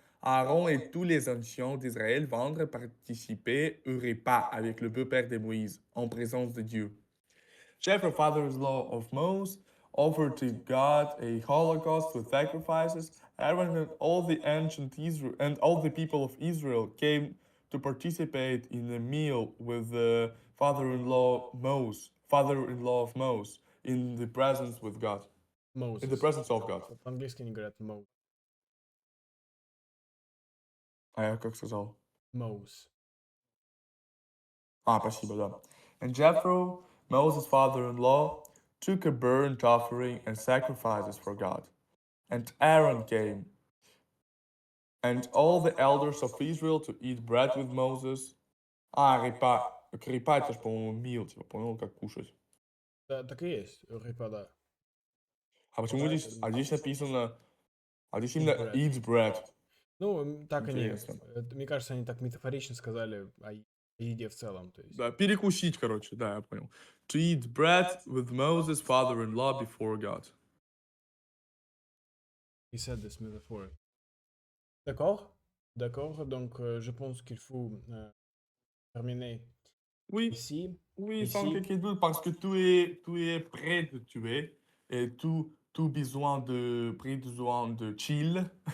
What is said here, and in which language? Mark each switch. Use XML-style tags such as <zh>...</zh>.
<fr>Aaron et tous les anciens d'Israël vinrent participer au repas avec le beau-père de Moïse, en présence de Dieu.</fr> <en>Jethro, father-in-law of Moses, offered to God a holocaust with sacrifices. Aaron and all the ancient Israel and all the people of Israel came to participate in a meal with the father-in-law of Moses, in the presence with God, in the Moses. presence of God.</en> <ru>По-английски они говорят Mo. А я как сказал?</ru> <en>Mose.</en> <ru>Спасибо, да.</ru> <en>And Jethro, Moses' father-in-law, took a burnt offering and sacrifices for God. And Aaron came, and all the elders of Israel to eat bread with Moses.</en> <ru>Репа. Репа это ж, по-моему, meal, типа, понял, как кушать. Да, так и есть. Рыба, да. А почему</ru> <en>Bread</en> <ru>здесь,</ru> <en>and</en> <ru>а здесь написано, а здесь</ru> <en>eat</en> <ru>именно</ru> <en>bread. eat bread?</en> <ru>Ну, так они, Интересно. мне кажется, они так метафорично сказали о еде в целом, то есть. Да, перекусить, короче, да, я понял.</ru> <en>To eat bread with Moses' father-in-law before God. He said this metaphor.</en> <fr>D'accord? D'accord, donc je pense qu'il faut terminer Oui, ici. oui, sans Ici, quelques doutes, parce que tout est prêt de tuer et tout besoin de chill.</fr>